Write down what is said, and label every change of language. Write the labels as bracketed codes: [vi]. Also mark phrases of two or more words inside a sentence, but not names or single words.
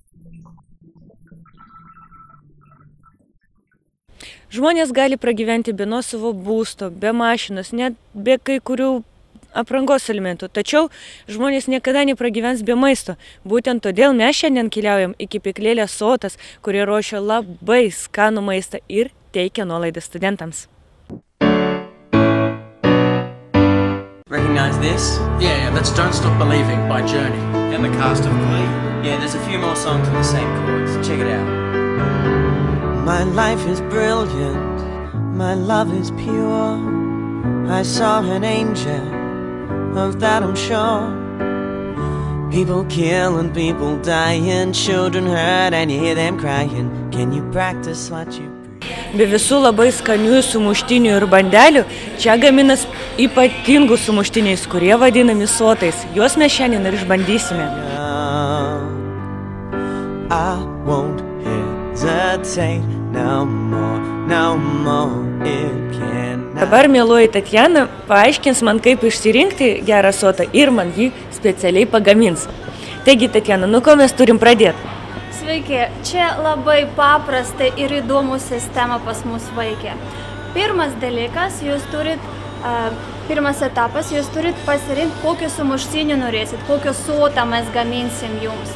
[lt] Žmonės gali pragyventi be nuosavo būsto, be mašinos, net be kai kurių aprangos elementų. Tačiau žmonės niekada nepragyvens be maisto. Būtent todėl mes šiandien keliaujam į kepyklėlę Sotas, kurie ruošia labai skanų maistą ir teikia nuolaidą studentams. [en] Recognize this? Yeah, that's Don't Stop Believing by Journey. And the cast of Glee? Yeah, there's a few more songs with the same chords. Check it out. My life is brilliant, my love is pure. I saw an angel, of that I'm sure. People kill and people dying, children hurt and you hear them crying. Can you practice what you preach? [lt] Be visų labai skanių sumuštinių ir bandelių, čia gaminas ypatingų sumuštiniais, kurie vadinami sotais. Juos mes šiandien ir išbandysime. [en] I won't hesitate no more, no more, it cannot. [lt] Dabar mieloji Tatjana paaiškins man, kaip išsirinkti gerą sotą ir man jį specialiai pagamins. Taigi, Tatjana, nuo ko mes turim pradėti? Sveiki, čia labai paprasta ir įdomų sistema pas mus veikia. Pirmas dalykas, pirmas etapas, jūs turit pasirinkti, kokį sumuštinį norėsit, kokią sotą mes gaminsim jums.